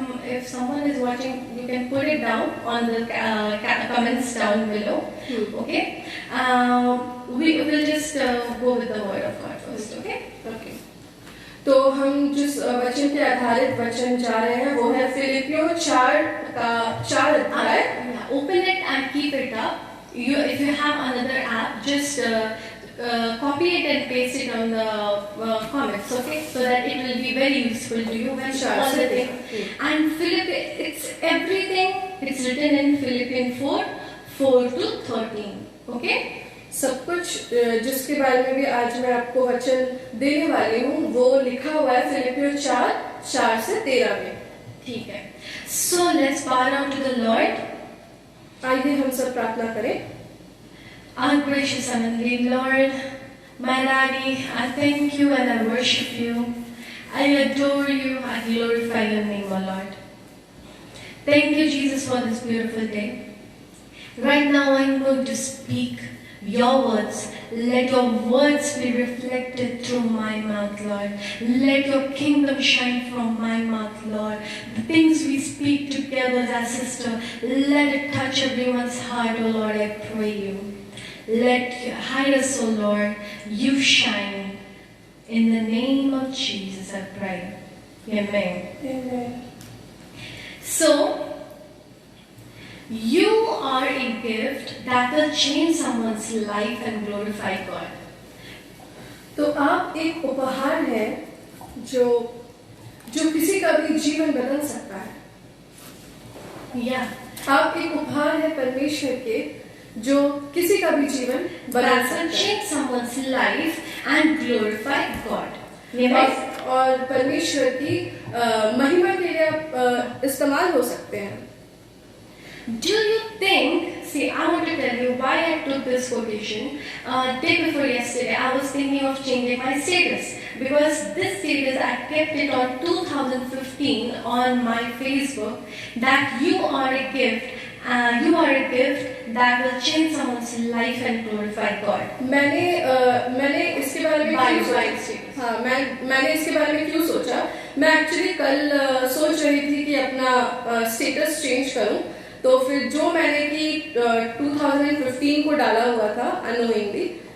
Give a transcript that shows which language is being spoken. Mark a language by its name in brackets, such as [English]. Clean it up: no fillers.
[English] If someone is watching, you can put it down on the comments down below. Okay, we will just go with the word of God first. Okay. [Hindi] तो हम जिस वचन के आधारित वचन जा रहे हैं वो है फिलिपियों 4 अध्याय। [English] Open it and keep it up. If you have another app, just copy it and paste it on the comments, okay? So that it will be very useful to you when all the things. And it's everything. It's written in Philippians 4 to 13. Okay? [Hindi] सब कुछ जिसके बारे में भी आज मैं आपको वचन देने वाली हूँ वो लिखा हुआ है फिलिपियों 4 से 13 में। ठीक है। [English] So let's bow down to the Lord. [Hindi] आइए हम सब प्रार्थना करें। [English] Our gracious Heavenly Lord, my Daddy, I thank you and I worship you. I adore you. I glorify your name, O Lord. Thank you, Jesus, for this beautiful day. Right now, I'm going to speak your words. Let your words be reflected through my mouth, Lord. Let your kingdom shine from my mouth, Lord. The things we speak together as a sister, let it touch everyone's heart, oh Lord, I pray you. Let hide us, O Lord, you shine. In the name of Jesus, I pray. Amen. Amen. So, you are a gift that will change someone's life and glorify God. [Hindi] तो आप एक उपहार है जो किसी का भी जीवन बदल सकता है। [English] Yeah. [Hindi] आप एक उपहार है परमेश्वर के जो किसी का भी जीवन बदल [English] that [Hindi] सकता [English] will [Hindi] है [English] change someone's life and glorify God. [Hindi] और परमेश्वर की महिमा के लिए आप इस्तेमाल हो सकते हैं. [English] Do you think, see, I want to tell you why I took this quotation. Day before yesterday, I was thinking of changing my status because this status, I kept it on 2015 on my Facebook that you are a gift. You are a gift that will change someone's life and glorify God. [Hindi] मैंने इसके बारे में क्यों सोचा? हाँ, मैंने इसके बारे में क्यों सोचा? मैं एक्चुअली कल सोच रही थी कि अपना स्टेटस चेंज करूं. तो फिर जो मैंने कि 2015 को डाला हुआ था अनोइंगली